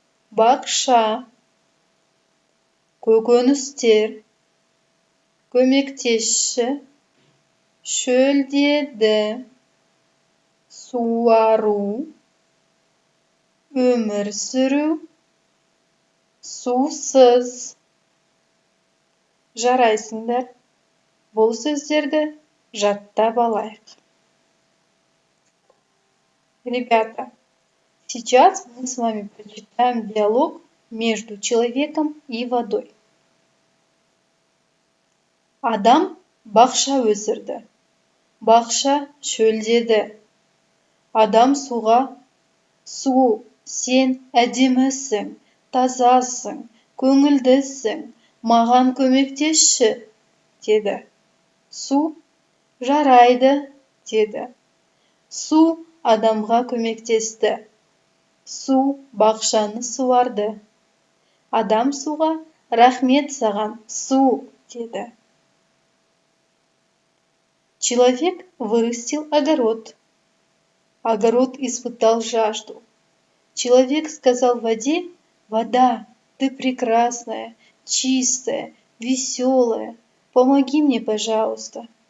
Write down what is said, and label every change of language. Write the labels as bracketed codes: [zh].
[kk] Бақша, көкөністер, көмектесші, шөлдеді, суару, өмір сүру, сусыз. Жарайсыңдар. Бұл сөздерді жаттап алайық. [ru] Ребята, сейчас мы с вами прочитаем диалог между человеком и водой. [kk] Адам бақша өсірді. Бақша шөлдеді. Адам суға, су, сен әдемісің, тазасың, көңілдісің, маған көмектесші, деді. Су, жарайды, деді. Су адамға көмектесті. Су бақшаны суарды. Адам суға, рахмет саған, су, деді. [ru] Человек вырастил огород. Огород испытал жажду. Человек сказал воде: вода, ты прекрасная, чистая, веселая, помоги мне, пожалуйста.